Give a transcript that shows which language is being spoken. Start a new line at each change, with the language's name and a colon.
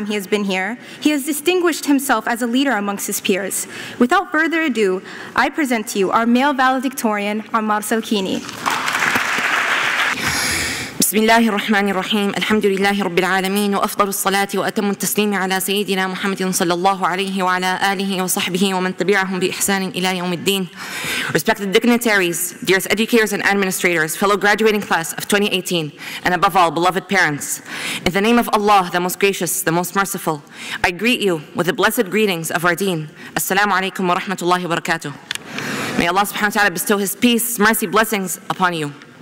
English: he has been here, he has distinguished himself as a leader amongst his peers. Without further ado, I present to you our male valedictorian, Ammar Salkini.
Arabic: بسم الله الرحمن الرحيم الحمد لله رب العالمين وأفضل الصلاة وأتم التسليم على سيدنا محمد صلى الله عليه وعلى آله وصحبه ومن تبعهم بإحسان إلى يوم الدين.
English: Respected dignitaries, dearest educators and administrators, fellow graduating class of 2018, and above all, beloved parents, in the name of Allah, the most gracious, the most merciful, I greet you with the blessed greetings of our deen.
Arabic: Assalamu alaikum wa rahmatullahi wa barakatuh.
English: May Allah subhanahu wa ta'ala bestow His peace, mercy, blessings upon you.